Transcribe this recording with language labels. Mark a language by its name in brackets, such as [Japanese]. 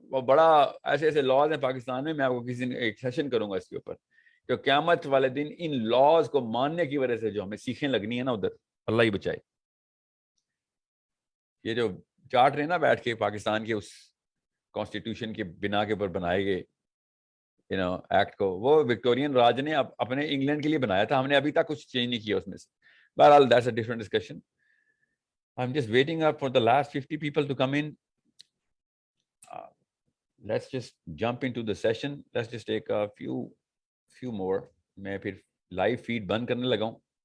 [Urdu] وہ بڑا ایسے ایسے لاز ہیں پاکستان میں آپ کو کسی دن ایک سیشن کروں گا اس کے اوپر, کہ قیامت والے دن ان لاز کو ماننے کی وجہ سے جو ہمیں سیکھیں لگنی ہے نا ادھر, اللہ ہی بچائے. یہ جو چارٹ رہے نا بیٹھ کے پاکستان کے اس کانسٹیٹیوشن کے بنا کے اوپر بنائے گئے ایکٹ کو, وہ وکٹورین راج نے اپنے انگلینڈ کے لیے بنایا تھا, ہم نے ابھی تک کچھ چینج نہیں کیا اس میں سے. [English] بہرحال that's a different discussion. I'm just waiting up for the last 50 people to come in. Let's just jump into the session. Let's just take a few more. [Urdu] میں پھر لائیو فیڈ بند کرنے لگا ہوں.